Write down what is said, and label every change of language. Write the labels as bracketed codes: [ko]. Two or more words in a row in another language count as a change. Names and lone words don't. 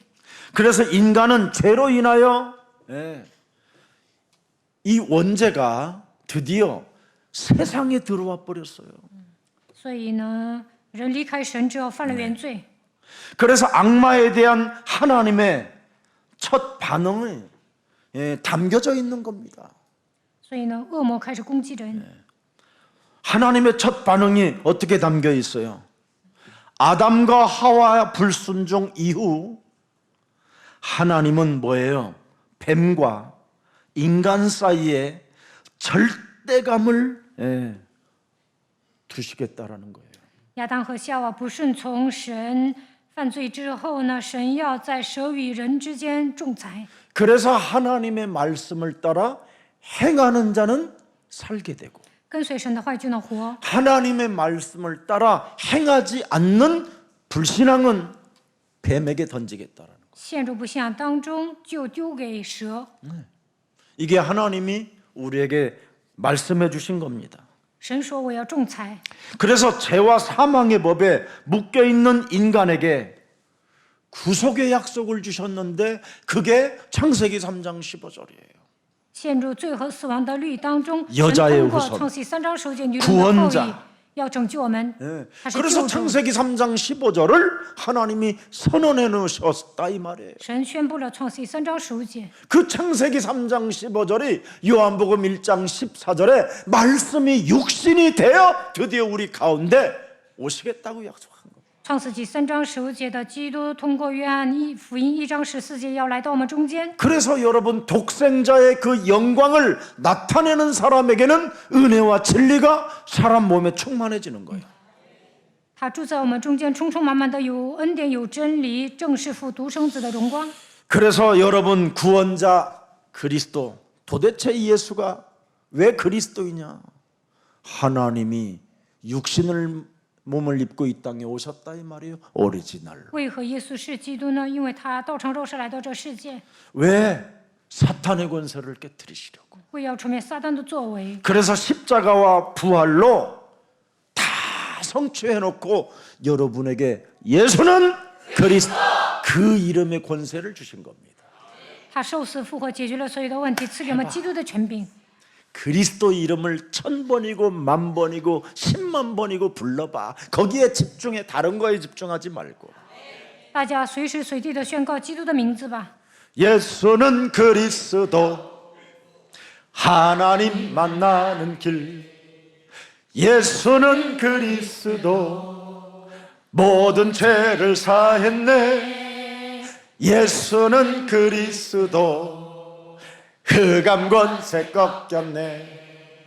[ko] 그래서 인간은 죄로 인하여 이 원죄가 드디어 세상에 들어와 버렸어요. [zh] 所以呢，人离开神之后犯了原罪， [ko] 그래서 악마에 대한 하나님의 첫 반응이 담겨져 있는 겁니다. [zh] 所以呢，恶魔开始攻击人。 [ko] 하나님의 첫 반응이 어떻게 담겨 있어요? 아담과 하와 불순종 이후 하나님은 뭐예요? 뱀과 인간 사이에 절대감을 두시겠다라는 거예요. [zh] 亚当和夏娃不顺从神犯罪之后呢，神要在蛇与人之间仲裁。 [ko] 그래서 하나님의 말씀을 따라 행하는 자는 살게 되고 [zh] 跟随神的话语就能活。 [ko] 하나님의 말씀을 따라 행하지 않는 불신앙은 뱀에게 던지겠다라는 거. [zh] 陷入不信仰当中，就丢给蛇。 [ko] 이게 하나님이 우리에게 말씀해 주신 겁니다. [zh] 神说我要仲裁， [ko] 그래서 죄와 사망의 법에 묶여 있는 인간에게 구속의 약속을 주셨는데 그게 창세기 3장 15절이에요. [zh] 陷入罪和死亡的律当中，神 [ko] 여자의 [zh] 通过 [ko] 후손 [zh] 创世记3章15节女人的后裔 [ko] 구원자 [zh] 要拯救我们。 他是 [ko] 그래서 [zh] 救主。 [ko] 창세기 3장 15절을 하나님이 선언해 놓으셨다 이 말이에요. [zh] 神宣布了创世记3章15节， [ko] 그 창세기 3장 15절이 요한복음 1장 14절에 말씀이 육신이 되어 드디어 우리 가운데 오시겠다고 약속한 겁니다. [zh] 创世纪3章15节的基督通过约翰福音1章14节要来到我们中间。 [ko] 그래서 여러분 독생자의 그 영광을 나타내는 사람에게는 은혜와 진리가 사람 몸에 충만해지는 거예요. [zh] 他住在我们中间，充充满满的有恩典，有真理，正是父独生子的荣光。 [ko] 그래서 여러분 구원자 그리스도 도대체 예수가 왜 그리스도이냐? 하나님이 육신을 몸을 입고 이 땅에 오셨다 이 말이에요. 오리지널. [zh] 为何耶稣是基督呢？因为他道成肉身来到这世界， [ko] 왜 사탄의 권세를 깨뜨리시려고. [zh] 为要除灭撒旦的作为。 [ko] 그래서 십자가와 부활로 다 성취해 놓고 여러분에게 예수는 그리스도 그 이름의 권세를 주신 겁니다. [zh] 他受死复活，解决了所有的问题，赐给我们基督的权柄。 [ko] 그리스도 이름을 1000번이고 10,000번이고 100,000번이고 불러봐. 거기에 집중해. 다른 거에 집중하지 말고. [zh] 大家随时随地的宣告基督的名字吧。 [ko] 예수는 그리스도 하나님 만나는 길. 예수는 그리스도 모든 죄를 사했네. 예수는 그리스도 흑암 권세 꺾였네.